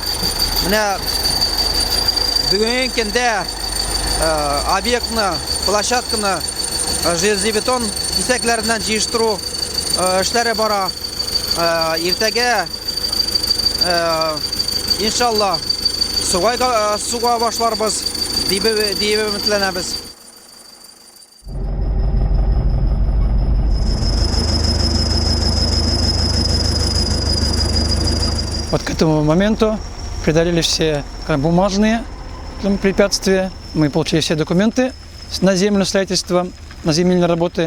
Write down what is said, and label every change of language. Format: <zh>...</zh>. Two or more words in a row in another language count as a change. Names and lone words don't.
<tt>Менә бүгенге көндә объектны, площадканы железобетон кисәкләреннән җыештыру эшләре бара. Иртәгә иншаллах суга башларбыз дип өметләнәбез.</tt> <ru>Вот к этому моменту преодолели все бумажные препятствия. Мы получили все документы на землю строительства, на земельные работы.</ru>